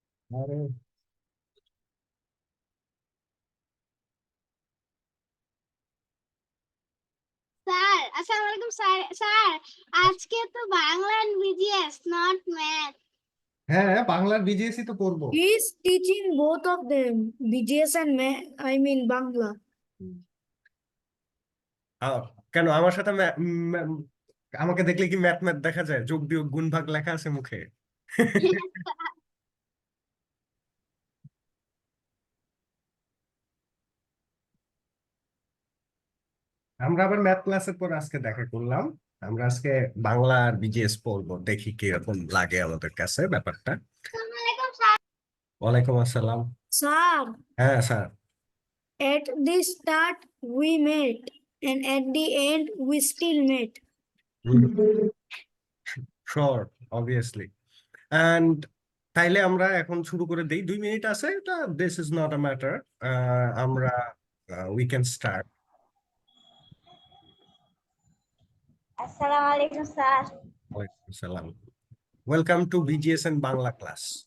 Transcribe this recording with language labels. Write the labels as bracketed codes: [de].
[bn] আরে স্যার আসসালামু আলাইকুম স্যার স্যার আজকে তো Bangla [en] and BGS not math [bn] হ্যাঁ, বাংলার বিজিএসই তো পড়বো। [en] He is teaching both of them, BGS and Bangla. [bn] আহ, কেন আমার সাথে আমাকে দেখলে কি ম্যাথ ম্যাথ দেখা যায়? যোগ বিয়োগ গুণ ভাগ লেখা আছে মুখে। আমরা আবার ম্যাথ ক্লাসের পর আজকে দেখা করলাম। আমরা আজকে বাংলা আর বিজিএস পড়বো, দেখি কিরকম লাগে আমাদের কাছে ব্যাপারটা। আসসালামু আলাইকুম স্যার ওয়ালাইকুম আসসালাম। [en] Sir, [bn] হ্যাঁ sir. [en] at the start we met, and at the end we still met. Sure, obviously. [bn] And তাইলে আমরা এখন শুরু করে দেই, 2 মিনিট আছে, এটা [en] This is not a matter. [bn] আমরা [en] We can start. [bn] আসসালামু আলাইকুম স্যার [en] ওয়ালাইকুম আসসালাম। Welcome to BGS and Bangla class.